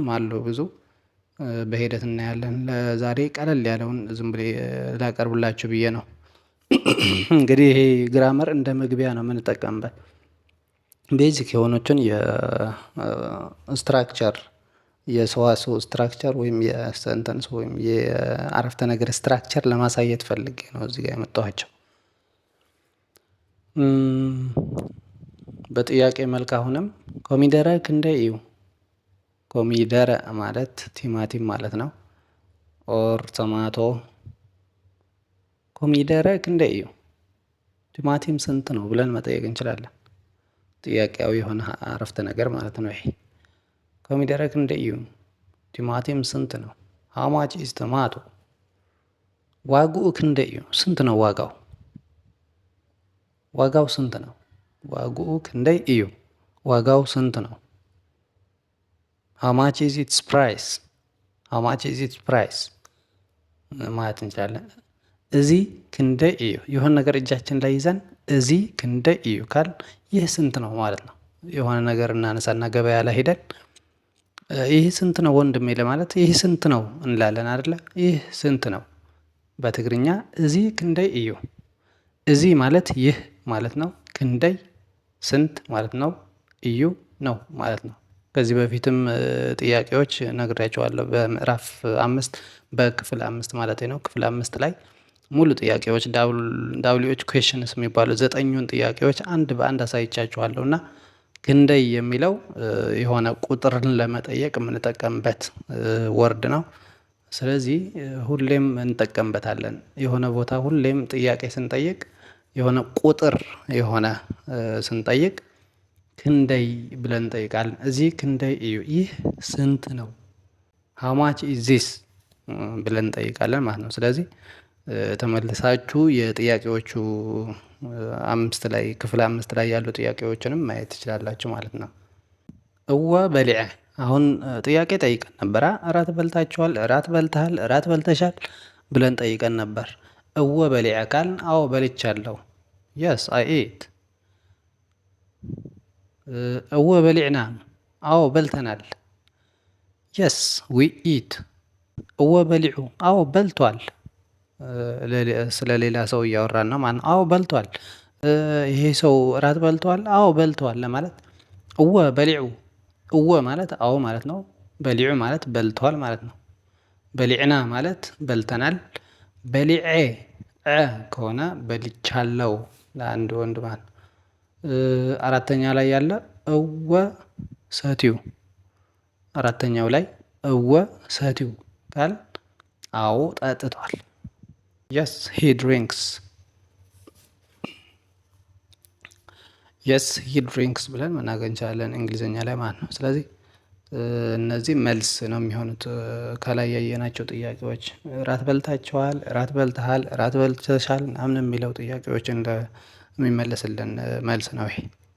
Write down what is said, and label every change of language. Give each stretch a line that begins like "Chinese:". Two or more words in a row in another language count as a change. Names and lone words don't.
Amharic: አሉ ብዙ፣ በሂደት እናያለን። ለዛሬ ቀለል ያለውን ዝም ብዬ ላቀርብላችሁ ብዬ ነው። እንግዲህ ይሄ ግራመር እንደ መግቢያ ነው የምንጠቀምበት። ቤዚክ የሆኑትን የስትራክቸር የሰዋስው ስትራክቸር ወይም የሰንተንስ ወይም የአረፍተ ነገር ስትራክቸር ለማሳየት ፈልጌ ነው እዚህ ጋር ያመጣኋቸው። በጥያቄ መልክ አሁንም
Tigrinya: ኮሚደረ ክንደ እዩ።
Amharic: ኮሚደረ ማለት ቲማቲም ማለት ነው።
English: or tomato።
Tigrinya: ኮሚደረ ክንደ እዩ፣
Amharic: ቲማቲም ስንት ነው ብለን መጠየቅ እንችላለን። ጥያቄያዊ የሆነ አረፍተ ነገር ማለት ነው ይሄ።
Tigrinya: ኮሚደረ ክንደ እዩ፣
Amharic: ቲማቲም ስንት ነው?
English: how much is tomato።
Tigrinya: ዋጉኡ ክንደ እዩ፣
Amharic: ስንት ነው ዋጋው? ዋጋው ስንት ነው?
Tigrinya: ዋጉኡ ክንደይ እዩ፣
Amharic: ዋጋው ስንት ነው?
English: how much is its price፣ how much is its price
Amharic: ማለት እንችላለን።
Tigrinya: እዚህ ክንደይ እዩ።
Amharic: የሆነ ነገር እጃችን ላይ ይዘን
Tigrinya: እዚህ ክንደይ እዩ
Amharic: ካል ይህ ስንት ነው ማለት ነው። የሆነ ነገር እናነሳና ገበያ ላይ ሄደን ይህ ስንት ነው ወንድሜ ለማለት ይህ ስንት ነው እንላለን አይደለ? ይህ ስንት ነው በትግርኛ
Tigrinya: እዚህ ክንደይ እዩ።
Amharic: እዚህ ማለት ይህ ማለት ነው። ክንደይ ስንት ማለት ነው። እዩ ነው ማለት ነው። ከዚህ በፊትም ጥያቄዎች ነግሬያቸዋለሁ በምዕራፍ 5 በክፍል 5 ማለት ነው። ክፍል 5 ላይ ሙሉ ጥያቄዎች
English: WH questions
Amharic: የሚባሉ 9ኙን ጥያቄዎች አንድ በአንድ አሳይቻችኋለሁ እና ክንደይ የሚለው የሆነ ቁጥርን ለመጠየቅ የምንጠቀምበት ወርድ ነው። ስለዚህ ሁሌም እንጠቀምበታለን። የሆነ ቦታ ሁሌም ጥያቄ ስንጠይቅ የሆነ ቁጥር የሆነ ስንጠይቅ ክንደይ ብለን እንጠይቃለን።
Tigrinya: እዚህ ክንደይ እዩ፣
Amharic: ይህ ስንት ነው?
English: how much is this
Amharic: ብለን እንጠይቃለን ማለት ነው። ስለዚህ ተመልሳችሁ የጥያቄዎቹ ክፍል 5 ላይ ያሉ ጥያቄዎችንም ማየት ትችላላችሁ ማለት ነው።
Tigrinya: እወ በሊዐ
Amharic: አሁን ጥያቄ ጠይቀን ነበር። እራት በልታችኋል፣ እራት በልተሃል፣ እራት በልተሻል ብለን ጠይቀን ነበር።
Tigrinya: እወ በሊዐ
Amharic: ካልን አዎ በልቻለሁ፣
English: yes I ate።
Tigrinya: እወ በሊዕና
Amharic: አዎ በልተናል፣
English: yes we eat።
Tigrinya: እወ በሊዑ
Amharic: አዎ በልቷል፣ ስለ ሌላ ሰው እያወራን ነው ማለት ነው። አዎ በልቷል፣ ይሄ ሰው እራት በልቷል፣ አዎ በልቷል ለማለት
Tigrinya: እወ በሊዑ።
Amharic: እወ ማለት አዎ ማለት ነው። በሊዑ ማለት በልቷል ማለት ነው። በሊዕና ማለት በልተናል። በሊዐ ከሆነ በልቻለው ለአንድ ወንድ ማለት ነው። አራተኛ ላይ ያለ
Tigrinya: እወ ሰትዩ።
Amharic: አራተኛው ላይ
Tigrinya: እወ ሰትዩ
Amharic: ካል አዎ ጠጥቷል፣
English: yes he drinks፣ yes he drinks
Amharic: ብለን መናገር እንችላለን እንግሊዝኛ ላይ ማለት ነው። ስለዚህ እነዚህ መልስ ነው የሚሆኑት ከላይ ያየናቸው ጥያቄዎች። እራት በልታችኋል፣ እራት በልተሃል፣ እራት በልተሻል ምናምን የሚለው ጥያቄዎች የሚመለስልን መልስ ነው ይሄ።